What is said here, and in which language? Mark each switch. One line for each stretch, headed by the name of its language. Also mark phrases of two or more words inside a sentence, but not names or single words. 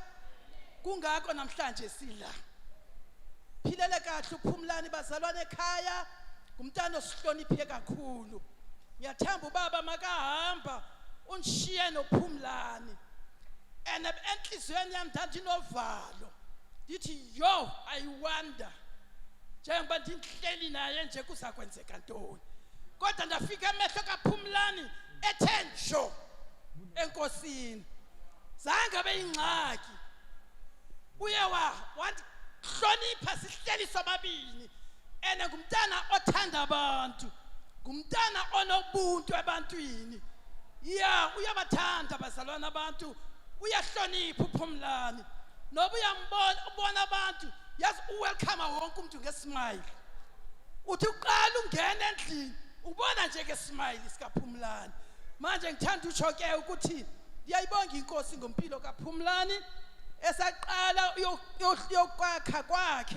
Zulu: Kungakho namhlanje sila. Philele kahle uPhumlani bazalwane ekhaya. Ngumntana osihloniphe kakhulu. Ngiyathemba ubaba makahamba unishiye noPhumlani.
Xhosa: Enhlizweni yami ndandinovalo. Ndithi yo
English: I wonder.
Xhosa: Njengoba ndihleli naye nje kuzakwenzeka ntoni. Kodwa ndafika emehlo kaPhumlani ethe njo enkosini. Zange beyingxaki. Uye wandihlonipha sihleli sobabili. Ngumntana othanda abantu. Ngumntana onobuntu ebantwini. Ya uyabathanda bazalwane abantu.
Zulu: Uyahlonipha uPhumlani. Noba uyambona abantu yazi uwelcome wonke umuntu ngesmile. Uthi uqala ungena endlini ubona nje ngesmile sikaPhumlani. Manje ngithanda ukusho ke ukuthi ngiyayibonga inkosi ngompilo kaPhumlani esaqala yokwakha kwakhe.